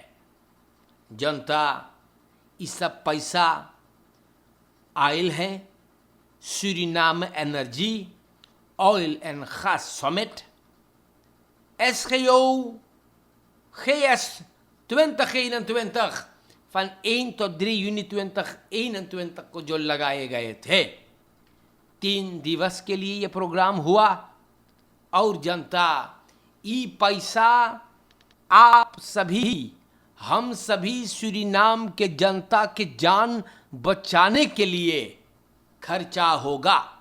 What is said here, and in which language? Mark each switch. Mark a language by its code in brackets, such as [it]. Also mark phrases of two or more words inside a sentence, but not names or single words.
[hns] जनता इस सब पैसा आयल है सूरीनाम एनर्जी ऑयल एंड गैस समिट SGO GS 2021 [nl] van 1 tot 3 juni 2021 [hns] को जो लगाए गए थे। 3 दिवस के लिए ये प्रोग्राम हुआ और जनता ये पैसा आप सभी, हम सभी सूरीनाम के जनता के जान बचाने के लिए खर्चा होगा।